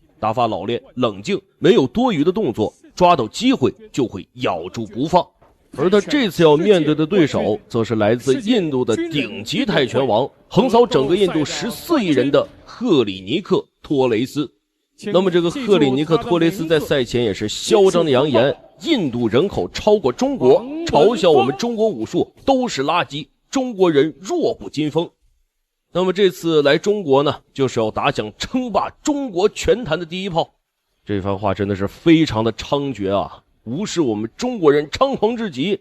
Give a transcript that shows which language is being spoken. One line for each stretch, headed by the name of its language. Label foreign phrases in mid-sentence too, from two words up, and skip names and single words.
Chinese: 打法老练，冷静，没有多余的动作，抓到机会就会咬住不放。而他这次要面对的对手，则是来自印度的顶级泰拳王，横扫整個印度14億人的赫里尼克·托雷斯。那麼這個赫里尼克·托雷斯在賽前也是囂張的揚言，印度人口超過中國，嘲笑我們中國武術都是垃圾，中國人弱不禁風。那麼這次來中國呢，就是要打響稱霸中國拳壇的第一炮。這番話真的是非常的猖獗啊，無視我們中國人猖狂至極。